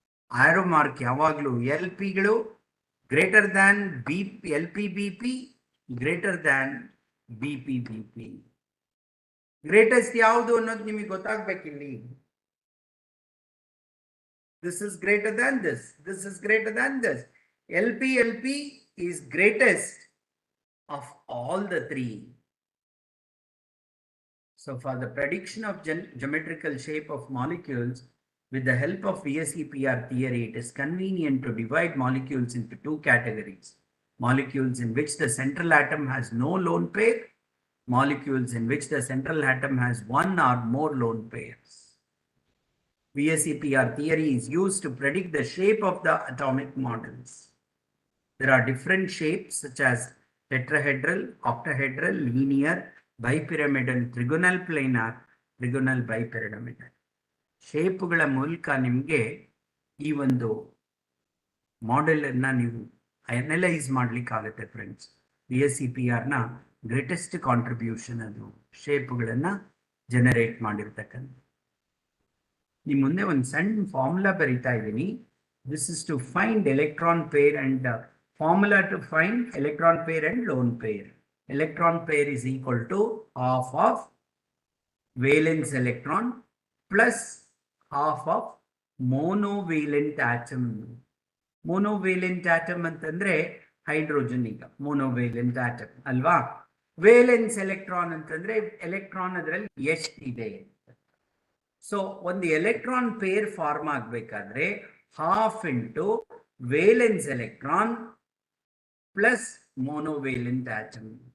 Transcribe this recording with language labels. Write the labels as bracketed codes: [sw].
[en] Arrow mark ಯಾವಾಗಲೂ LP ಗಳು greater than LP BP, greater than BP. [kn] Greatest ಯಾವುದು ಅನ್ನೋದು ನಿಮಗೆ ಗೊತ್ತಾಗ್ಬೇಕಿಲ್ಲಿ. [en] This is greater than this is greater than this. LP is greatest of all the three. So for the prediction of geometrical shape of molecules with the help of VSEPR theory, it is convenient to divide molecules into two categories: molecules in which the central atom has no lone pair, molecules in which the central atom has one or more lone pairs. VSEPR theory is used to predict the shape of the atomic models. There are different shapes such as tetrahedral, octahedral, linear, bipyramidal, trigonal planar, trigonal bipyramidal. [kn] ಶೇಪ್ಗಳ ಮೂಲಕ ನಿಮಗೆ ಈ ಒಂದು model ಅನ್ನ ನೀವು analyse ಮಾಡ್ಲಿಕ್ಕಾಗತ್ತೆ friends. VSEPR ನ greatest contribution ಅದು ಶೇಪ್ಗಳನ್ನ generate ಮಾಡಿರ್ತಕ್ಕಂಥ. ನಿಮ್ಮ ಮುಂದೆ ಒಂದು ಸಣ್ಣ ಫಾರ್ಮುಲಾ ಬರೀತಾ ಇದ್ದೀನಿ. [en] This is to find electron pair and formula to find electron pair and lone pair. Electron pair is equal to half of valence electron plus half of monovalent atom. [kn] monovalent atom ಅಂತಂದ್ರೆ hydrogen, ಈಗ monovalent atom ಅಲ್ವಾ. Valence electron ಅಂತಂದ್ರೆ electron ಅದರಲ್ಲಿ ಎಷ್ಟಿದೆ. So ಒಂದು electron pair form ಆಗ್ಬೇಕಾದ್ರೆ [en] Half into valence electron plus monovalent atom.